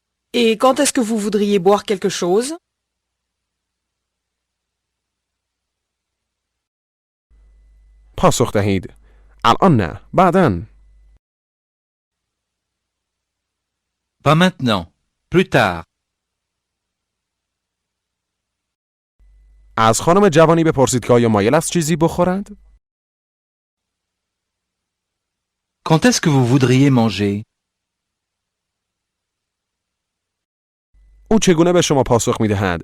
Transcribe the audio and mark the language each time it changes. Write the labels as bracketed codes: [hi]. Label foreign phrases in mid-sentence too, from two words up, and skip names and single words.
[fr] Et quand est-ce que vous voudriez boire quelque chose? [fa] پاسخ دهید. الان نه. بعداً. [fr] Pas maintenant. Plus tard. [fa] از خانم جوانی بپرسید که آیا مایل است چیزی بخورد؟ [fr] Quand est-ce que vous voudriez manger? [fa] او چگونه به شما پاسخ می‌دهد؟